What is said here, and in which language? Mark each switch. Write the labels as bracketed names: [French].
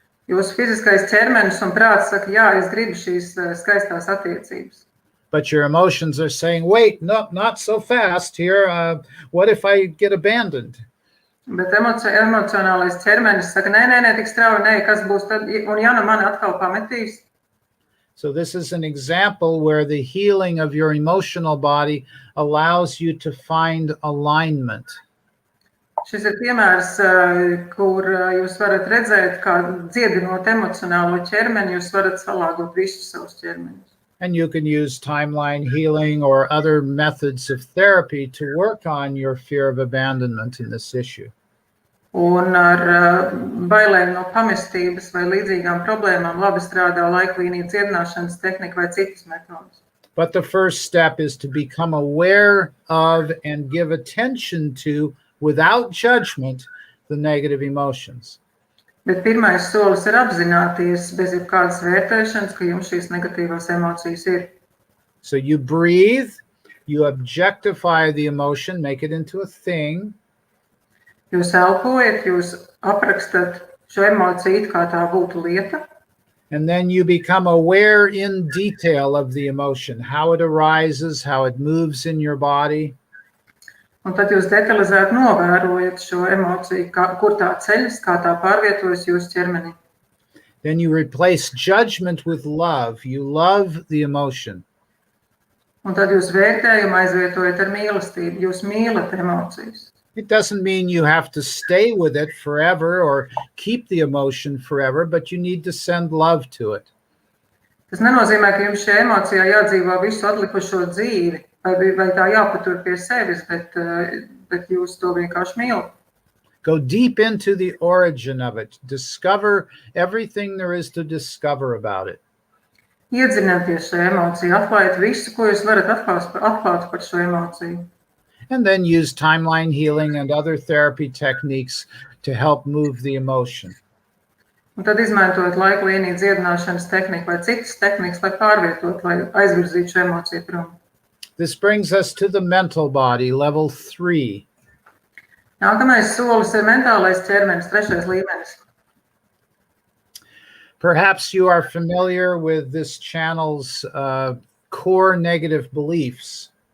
[Latvian] Jūsu fiziskais ķermenis un prāts saka, jā, es gribu šīs skaistās attiecības. [English] But your emotions are saying, wait, no, not so fast here. What if I get abandoned? [Latvian] Bet emocionālais ķermenis saka, nē, tik strauji, kas būs tad, un ja nu mani atkal pametīs? [English] So this is an example where the healing of your emotional body allows you to find alignment. [Latvian] Šis ir piemērs, kur jūs varat redzēt, kā dziedinot emocionālo ķermeni, jūs varat salāgot visus savus ķermeņus. [English] And you can use timeline healing or other methods of therapy to work on your fear of abandonment in this issue. [Latvian] Un ar bailēm no pamestības vai līdzīgām problēmām labi strādā laiklīnija dziedināšanas tehnika vai citas metodas. [English] But the first step is to become aware of and give attention to, without judgment, the negative emotions. [Latvian] Bet pirmais solis ir apzināties bez jebkādas vērtēšanas, ka jums šīs negatīvās emocijas ir. [English] So you breathe, you objectify the emotion, make it into a thing. [Latvian] Jūs elpojat, jūs aprakstat šo emociju, kā tā būtu lieta. [English] And then you become aware in detail of the emotion, how it arises, how it moves in your body. [Latvian] Un tad jūs detalizēti novērojat šo emociju, kur tā ceļas, kā tā pārvietojas jūsu ķermenī. [English] Then you replace judgment with love. You love the emotion. [Latvian] Un tad jūs vērtējumu aizvietojat ar mīlestību. Jūs mīlat emocijas. [English] It doesn't mean you have to stay with it forever or keep the emotion forever, but you need to send love to it. [Latvian] Tas nenozīmē, ka jums šajā emocijā jādzīvo visu atlikušo dzīvi, vai tā jāpatur pie sevis, bet jūs to vienkārši mīlat. [English] Go deep into the origin of it. Discover everything there is to discover about it. [Latvian] Iedzināties šajā emocijā, atklājiet visu, ko jūs varat atklāt par šo emociju. [English] And then use timeline healing and other therapy techniques to help move the emotion. [Latvian] Un tad izmantojot laiklīniju dziedināšanas tehniku vai citas tehnikas, lai pārvietotu, lai aizvirzītu šo emociju prom. [English] This brings us to the mental body, level 3. [Latvian] Nākamais solis ir mentālais ķermenis, 3. līmenis. [English] Perhaps you are familiar with this channel's core negative beliefs.